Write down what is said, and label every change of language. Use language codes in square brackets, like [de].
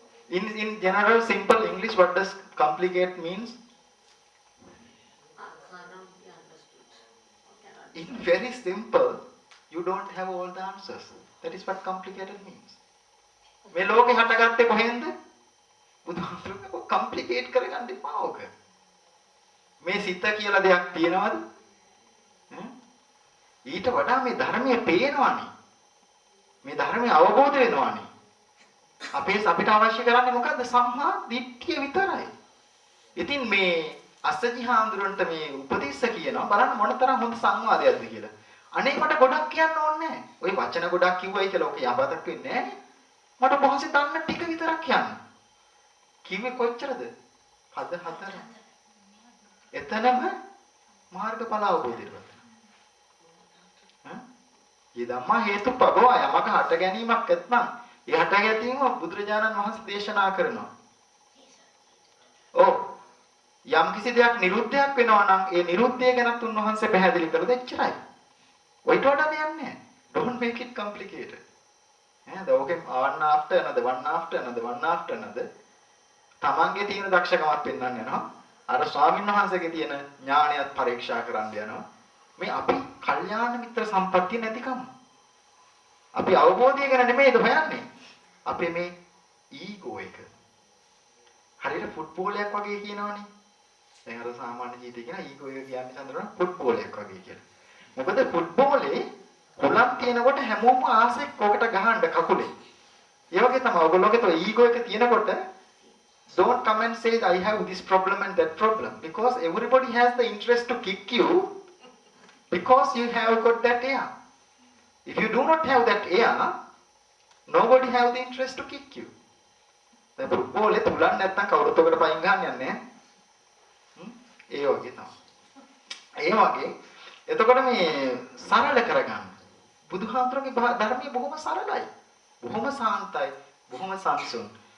[en] In general simple English what does complicate means? In very simple you don't have all the answers. That is what complicated means. [si] මේ ලෝකේ හටගත්තේ කොහෙන්ද? බුදුහාමුදුරුවෝ කම්ප්ලිකේට් කරගන්න එපා ඕක. මේ සිත කියලා දෙයක් තියෙනවද? ඊට වඩා මේ ධර්මයේ පේනවනේ. මේ ධර්මයේ අවබෝධ වෙනවනේ. අපිට අවශ්‍ය කරන්නේ මොකද්ද? සම්මා දිට්ඨිය විතරයි. ඉතින් මේ අස්සජි හාමුදුරන්ට මේ උපදේශ කියනවා බලන්න මොනතරම් හොඳ සංවාදයක්ද කියලා. අනේ මට ගොඩක් කියන්න ඕනේ නැහැ. ওই වචන ගොඩක් කිව්වයි කියලා ඔක යබතක් වෙන්නේ නැහැ. මට පොහොසේ දන්න ටික විතරක් කියන්න. කිව්වේ කොච්චරද? පද 4. එතනම මාර්ගඵල අවබෝධයට වත. ඊ ධම්මා හේතුපබව යමක හට ගැනීමක් ඇත්නම් ඒ හට ගැනීම බුදුරජාණන් වහන්සේ දේශනා කරනවා. ඔව් යම් කිසි දෙයක් නිරුද්ධයක් වෙනවා නම් ඒ නිරුද්ධය ගැනත් උන්වහන්සේ පැහැදිලි කළා දෙච්චරයි. ඔයිට වඩා දෙයක් නැහැ. [en] Don't make it complicated. [si] ඕකෙන් [en] one after another one after another one after another [si] තමන්ගේ තියෙන දක්ෂකමක් පෙන්වන්න යනවා. අර ස්වාමීන් වහන්සේගේ තියෙන ඥාණයත් පරීක්ෂා කරන්න යනවා. මේ අපි කල්යාණ මිත්‍ර සම්පත්තිය නැතිකම. අපි අවබෝධය ගැන නෙමෙයිද හොයන්නේ. අපේ මේ ඊගෝ එක. හරියට ෆුට්බෝල් එකක් වගේ කියනවනේ. දැන් අර සාමාන්‍ය ජීවිතේ කියන ඊගෝ එක කියන්නේ සඳහන් ෆුට්බෝල් එකක් වගේ කියලා. මොකද ෆුට්බෝලේ කොලම් තියෙනකොට හැමෝම ආසෙක් ඔකට ගහන්න කකුලේ. ඒ වගේ තමයි ඔයගොල්ලෝගේ තෝ ඊගෝ එක තියෙනකොට [en] don't come and say I have this problem and that problem because everybody has the interest to kick you because you have got that air. If you do not have that air, nobody have the interest to kick you. [si] දැන් football එක තුලන් නැත්තම් කවුරුත් ඔකට පයින් ගහන්න යන්නේ නැහැ. ඒ වගේ තමයි. ඒ වගේ එතකොට මේ සරල කරගන්න. බුදුහාමුදුරගේ ධර්මයේ බොහොම සරලයි. බොහොම සාන්තයි. බොහොම සංසුන්.